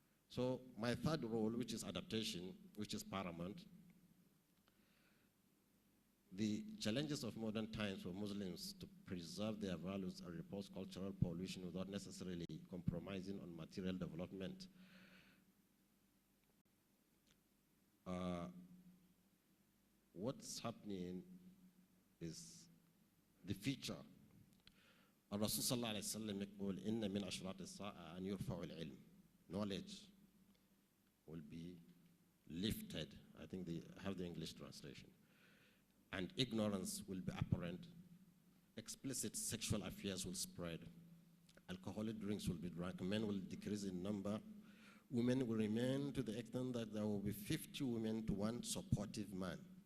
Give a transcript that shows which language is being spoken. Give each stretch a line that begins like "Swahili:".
English: So my third role, which is adaptation, which is paramount, the challenges of modern times for Muslims to preserve their values and repulse cultural pollution without necessarily compromising on material development. what's happening is the future.
Arabic: الرسول صلى الله عليه وسلم يقول إن من أشراط الساعة أن يرفع العلم.
English: Knowledge will be lifted. I think they have the English translation. And ignorance will be apparent. Explicit sexual affairs will spread. Alcoholic drinks will be drunk. Men will decrease in number. Women will remain to the extent that there will be 50 women to one supportive man.